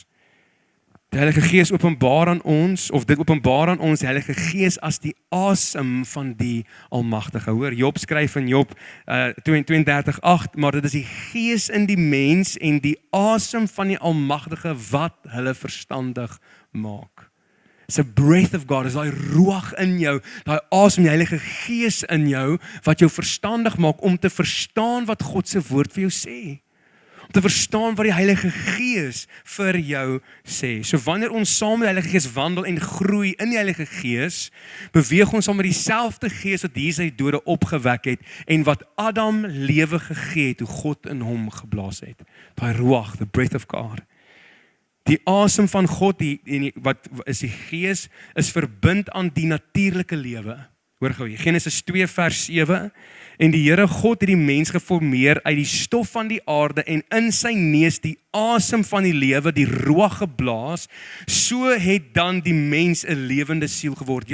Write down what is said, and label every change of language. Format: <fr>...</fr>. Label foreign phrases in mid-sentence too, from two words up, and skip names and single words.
<af>Die Heilige Gees openbaar aan ons, of dit openbaar aan ons, die Heilige Gees as die asem van die Almagtige. Hoor, Job skryf in Job 32:8, maar dit is die Gees in die mens en die asem van die Almagtige wat hulle verstandig maak.</af> <en>It's a breath of God,</en> <af>is daai ruach in jou, daai asem, die Heilige Gees in jou, wat jou verstandig maak om te verstaan wat God se woord vir jou sê. Om te verstaan wat die Heilige Gees vir jou sê. So wanneer ons saam met die Heilige Gees wandel en groei in die Heilige Gees, beweeg ons saam met dieselfde Gees wat Jesus uit die dode opgewek het en wat Adam lewe gegee het, hoe God in hom geblaas het. Daai ruach,</af> <en>the breath of God.</en> <af>Die asem van God, wat is die Gees, is verbind aan die natuurlike lewe. Hoor gou, Genesis 2 vers 7, en die Here God het die mens geformeer uit die stof van die aarde en in sy neus die asem van die lewe, die ruach geblaas, so het dan die mens 'n lewende siel geword.</af>